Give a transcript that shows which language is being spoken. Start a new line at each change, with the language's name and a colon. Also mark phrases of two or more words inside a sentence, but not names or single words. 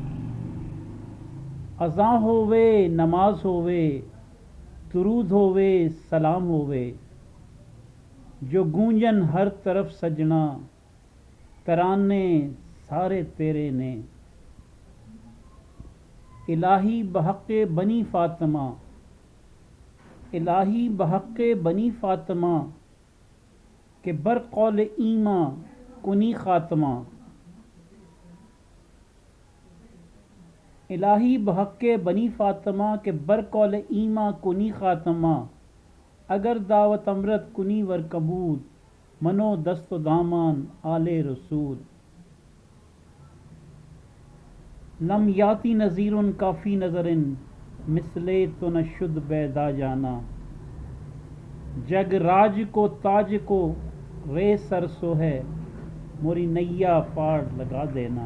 Punjabi: اذاں ہووے نماز ہووے، درود ہووے سلام ہووے، جو گونجن ہر طرف سجنا، ترانے سارے تیرے نے۔
Persian: الہی بحق بنی فاطمہ، الہی بحق بنی فاطمہ، کہ بر قول ایماں کنی خاتمہ۔ الہی بحق بنی فاطمہ، کہ بر قول ایماں کنی خاتمہ۔ اگر دعوت امرت کنی ور قبول، منو دست و دامان آل رسول۔
Arabic: لم یاتی نذیر کافی نظر،
Persian: مثلے تو نہ شد بیدا جانا۔
Hindi: جگ راج کو تاج کو رے سر سو ہے، موری نیا پاڑ لگا دینا۔